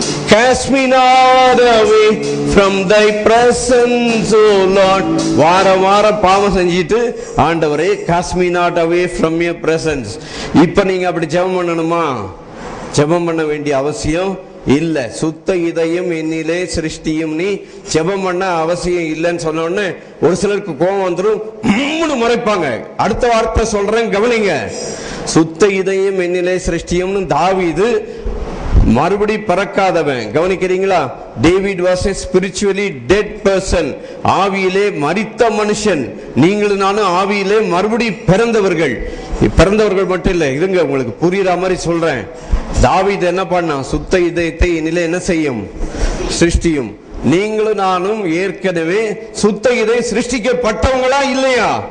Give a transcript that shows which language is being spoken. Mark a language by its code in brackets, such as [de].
[en] Cast me not away from thy presence, O Lord. [ta] வாரம் பாவம் செஞ்சிட்டு ஆண்டவரே [en] cast me not away from your presence. [ta] இப்ப நீங்க அப்படி ஜெபம் பண்ணணுமா? ஜெபம் பண்ண வேண்டிய அவசியம் இல்ல. சுத்த இதயம் என்னிலே சிருஷ்டியும், நீ ஜெபம் பண்ண அவசியம் இல்லைன்னு சொன்ன உடனே ஒரு சிலருக்கு கோபம் வந்துடும், முறைப்பாங்க. அடுத்த வார்த்தை சொல்றேன் கவனிங்க. சுத்த இதயம் என்னிலே சிருஷ்டியும்னு தாவீது மறுபடி பிறக்காதவன். கவனிக்கிறீங்களா? [en] David was a spiritually dead person. [ta] ஆவியிலே மரித்த மனுஷன். நீங்களும் நானும் ஆவியிலே மறுபடி பிறந்தவர்கள் மட்டும் இல்லை. இருங்க உங்களுக்கு புரியுற மாதிரி சொல்றேன். தாவீது என்ன பண்ணா? சுத்த இதயத்தை என்னிலே என்ன செய்யும்? சிருஷ்டியும். நீங்களும் நானும் ஏற்கனவே சுத்த இதயம் சிருஷ்டிக்கப்பட்டவங்களா இல்லையா?